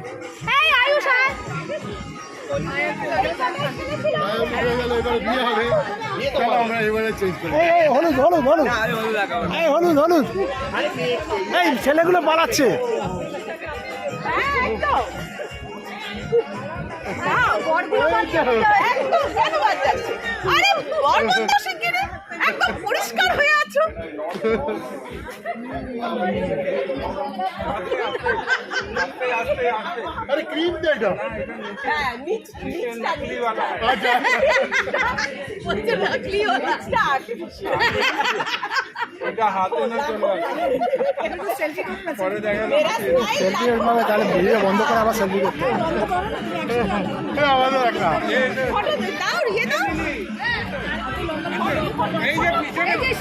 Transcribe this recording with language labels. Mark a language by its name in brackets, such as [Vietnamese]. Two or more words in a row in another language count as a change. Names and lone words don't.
[Bangla] হলুদ হলুদ হলুদ এই হলুদ হলুদ এই ছেলেগুলো পালাচ্ছে। একদম পরিষ্কার হয়ে আছো। [Hindi] अरे क्रीम दे दो नकली वाला [Bangla] এটা হাতে না চলে পরে দেখা সেলফি মানে তাহলে ভিডিও বন্ধ করে আবার সেলফি করতে হবে। আমাদের একটা এই যে পিছনে